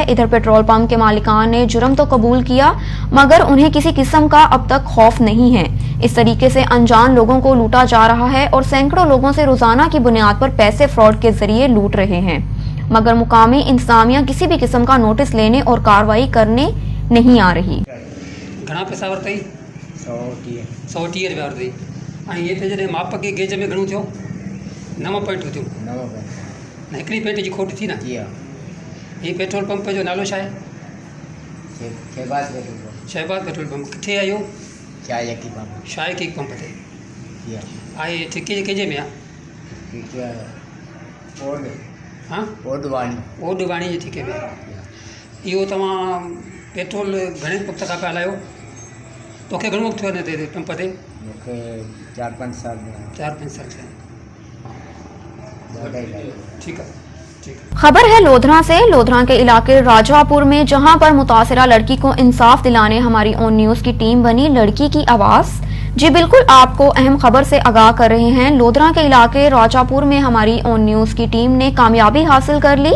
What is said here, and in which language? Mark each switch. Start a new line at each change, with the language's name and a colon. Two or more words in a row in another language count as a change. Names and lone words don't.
Urdu: ادھر
English: petrol pump
Urdu: کے مالکان نے جرم تو قبول کیا مگر انہیں کسی قسم کا اب تک خوف نہیں ہے. اس طریقے سے انجان لوگوں کو لوٹا جا رہا ہے اور سینکڑوں لوگوں سے روزانہ کی بنیاد پر پیسے فراڈ کے ذریعے لوٹ رہے ہیں، مگر مقامی انتظامیہ کسی بھی قسم کا نوٹس لینے اور کارروائی کرنے نہیں آ رہی.
Sindhi: घणा पैसा वरतई? 130 रुपया वरतई। ऐं ये पे जॾहिं माप के गेज में घणो थियो? 9 पॉइंट थियो। 9 पॉइंट। हिकिड़ी पेंट जी खोट थी न? ये
English: petrol pump
Sindhi: जो नालो छा आहे? शहबाज पेट्रोल पंप। किथे आहे इहो? शायकी पंप ते आहे। ठेके कंहिंजे में आहे? हाँ, ओडवाणी जे ठेके में। इहो तव्हां पेट्रोल घणे वक़्त खां पिया हलायो? तोखे घणो वक़्तु थियो हिन ते पंप ते? मूंखे 4-5 साल थिया।
Urdu: ٹھیک ہے. خبر ہے لودھرا سے. لودھرا کے علاقے راجاپور میں جہاں پر متاثرہ لڑکی کو انصاف دلانے ہماری آن نیوز کی ٹیم بنی لڑکی کی آواز. جی بالکل، آپ کو اہم خبر سے آگاہ کر رہے ہیں. لودھرا کے علاقے راجاپور میں ہماری آن نیوز کی ٹیم نے کامیابی حاصل کر لی.